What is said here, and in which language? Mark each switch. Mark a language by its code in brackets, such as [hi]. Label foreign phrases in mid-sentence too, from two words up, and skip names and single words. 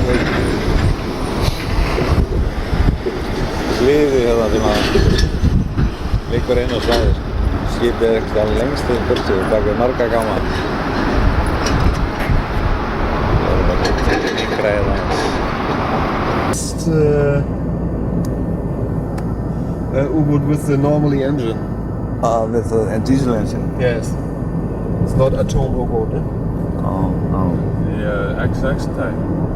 [is] Hliðið hérna sem að liggur inn á svæðið. Skipið er ekkert alveg lengst í burtu, bak við marga gáma. Það er bara yngra hérna. [en] U-boat with the normally engine. With the diesel engine? Yes. It's not atom U-boat, eh? Oh, no. The XX type.